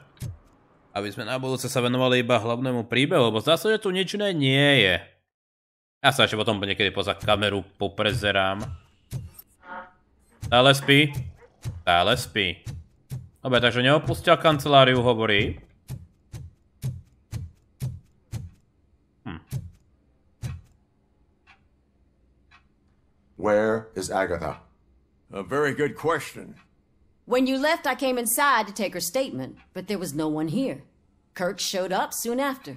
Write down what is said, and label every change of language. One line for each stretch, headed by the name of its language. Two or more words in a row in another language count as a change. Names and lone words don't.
Slovak: Aby sme na budúce sa venovali iba hlavnému príbehu, lebo zdá sa, že tu nič iné nie je. Ja sa ešte potom niekedy poza kameru poprezerám. Stále spí? Stále spí. Dobre, takže neopustil kanceláriu, hovorí.
English: Where is Agatha? A very good question. When you left, I came inside to take her statement, but there was no one here. Kirk showed up soon after.